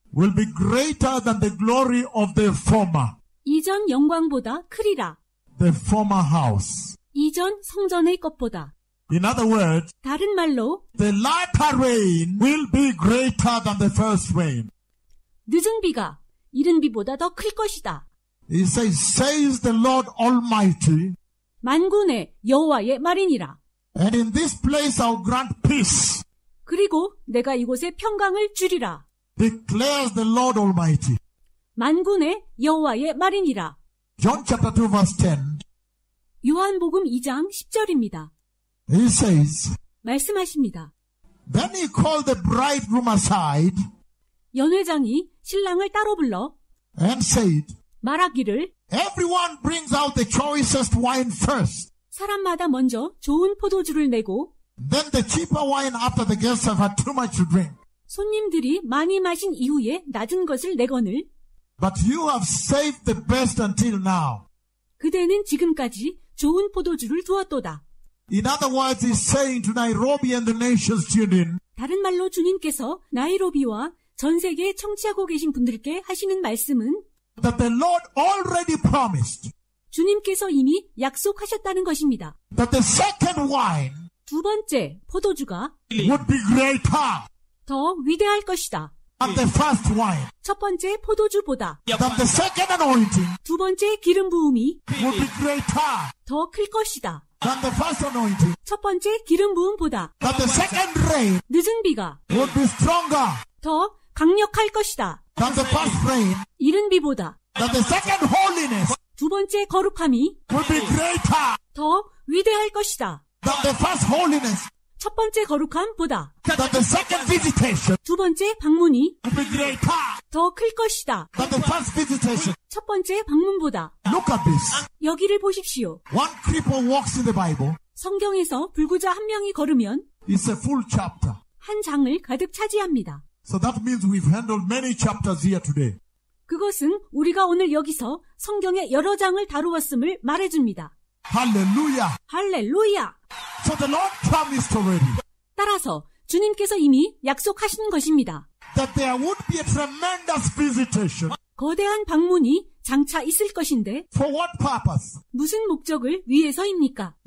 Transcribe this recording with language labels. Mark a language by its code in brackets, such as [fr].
[en] will be greater than the glory of the former [ko] 이전 영광보다 크리라. [en] house. [ko] 이전 성전의 것보다. [en] In other words, [ko] 다른 말로 [en] the latter rain will be greater than the first rain. [ko] 늦은 비가 이른 비보다 더 클 것이다. [en] He says the Lord Almighty, [ko] 만군의 여호와의 말이니라. [en] and in this place I'll grant peace, [ko] 그리고 내가 이곳에 평강을 주리라. [en] declares the Lord Almighty. [ko] 만군의 여호와의 말이니라. [en] John chapter 2 verse 10, [ko] 요한복음 2장 10절입니다. [en] he says, [ko] 말씀하십니다. [en] then he called the bridegroom aside [ko] 연회장이 신랑을 따로 불러 [en] and said, [ko] 말하기를 [en] everyone brings out the choicest wine first, [ko] 사람마다 먼저 좋은 포도주를 내고 [en] then the cheaper wine after the guests have had too much to drink. [ko] 손님들이 많이 마신 이후에 낮은 것을 내거늘 [en] But you have saved the best until now. [ko] 그대는 지금까지 좋은 포도주를 두었도다. [en] In other words, he's saying to Nairobi and the nations tuned in, [ko] 다른 말로 주님께서 나이로비와 전 세계에 청취하고 계신 분들께 하시는 말씀은 [en] that the Lord already promised [ko] 주님께서 이미 약속하셨다는 것입니다. [en] that the second wine [ko] 두 번째 포도주가 [en] would be greater [ko] 더 위대할 것이다. [en] than the first wine, [ko] 첫 번째 포도주보다 [en] that the second anointing [ko] 두 번째 기름 부음이 [en] would be greater [ko] 더 클 것이다. [en] than the first anointing, [ko] 첫 번째 기름 부음보다 [en] that the second rain [ko] 늦은 비가 [en] would be stronger [ko] 더 강력할 것이다. [en] than the first rain, [ko] 이른 비보다 [en] that the second holiness [ko] 두 번째 거룩함이 [en] would be greater [ko] 더 위대할 것이다. [en] than the first holiness, [ko] 첫 번째 거룩함보다 [en] that the second visitation [ko] 두 번째 방문이 [en] would be greater [ko] 더 클 것이다. [en] than the first visitation. [ko] 첫 번째 방문보다. [en] Look at this. [ko] 여기를 보십시오. [en] One cripple walks in the Bible. [ko] 성경에서 불구자 한 명이 걸으면 [en] It's a full chapter. [ko] 한 장을 가득 차지합니다. [en] So that means we've handled many chapters here today. [ko] 그것은 우리가 오늘 여기서 성경의 여러 장을 다루었음을 말해줍니다. [en] Hallelujah. [ko] 할렐루야! [en] So the Lord promised already [ko] 따라서 주님께서 이미 약속하신 것입니다. [en] that there would be a tremendous visitation. [ko] 거대한 방문이 장차 있을 것인데 [en] For what purpose? [ko] 무슨 목적을 위해서입니까?